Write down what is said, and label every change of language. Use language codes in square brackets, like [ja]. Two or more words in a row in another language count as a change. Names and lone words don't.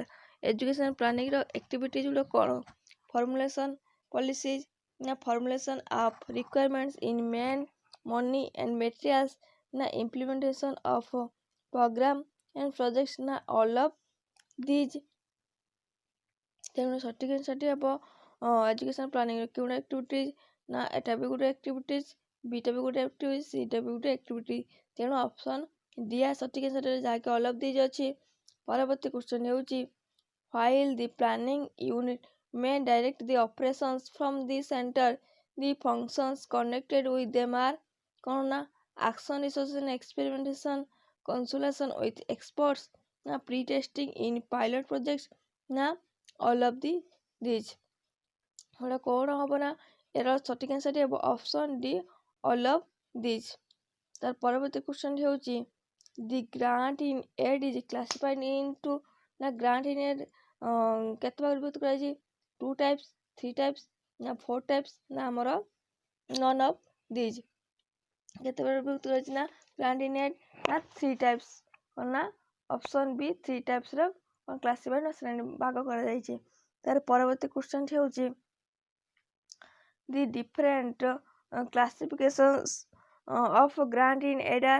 [en] educational planningର activities [or] ଗୁଡ଼ିକ କ'ଣ? [en] formulation policies, ନା formulation of requirements in men money and materials, ନା implementation of program and projects, ନା all of these। [or] ତେଣୁ ସଠିକ୍ ଆନ୍ସର୍ଟି ହେବ [en] educational planningର [or] କେଉଁଟା ଆକ୍ଟିଭିଟିଜ୍? ନା ଏଟା ବି ଗୋଟେ ଆକ୍ଟିଭିଟିଜ୍, ବିଟା ବି ଗୋଟେ ଆକ୍ଟିଭିଟିଜ୍, ସିଟା ବି ଗୋଟେ ଆକ୍ଟିଭିଟି। ତେଣୁ [en] option D [or] ଆ ସଠିକ୍ ଆନ୍ସର୍ ଯାହାକି [en] all of these [or] ଅଛି। ପରବର୍ତ୍ତୀ କ୍ୱେଶ୍ଚନ୍ ହେଉଛି [en] while the planning unit may direct the operations from the center, the functions connected with them are କ'ଣ? ନା action research, experimentation, consultation with experts, ନା pre-testing in pilot projects, ନା all of these। [or] ଏଗୁଡ଼ା କ'ଣ ହେବ? ନା ଏର ସଠିକ୍ ଆନ୍ସର୍ଟି ହେବ [en] option D all of these. [or] ତାର ପରବର୍ତ୍ତୀ କ୍ୱେଶ୍ଚନ୍ ହେଉଛି [en] the grant in aid is classified into, ନା grant in aid [or] କେତେ ଭାଗରେ ବିଭକ୍ତ କରାଯାଇଛି? [en] 2 types, 3 types, ନା 4 types, [or] ନା ଆମର [en] none of these. [or] କେତେ ଭାଗରେ ବିଭକ୍ତ କରାଯାଇଛି? ନା [en] grant in aid [or] ନା 3 types। କ'ଣ ନା [en] option B 3 typesର classified [or] ନା ଶ୍ରେଣୀ ଭାଗ କରାଯାଇଛି। ତାର ପରବର୍ତ୍ତୀ କ୍ୱେଶ୍ଚନ୍ଟି ହେଉଛି [en] the different classifications of grant in aid are.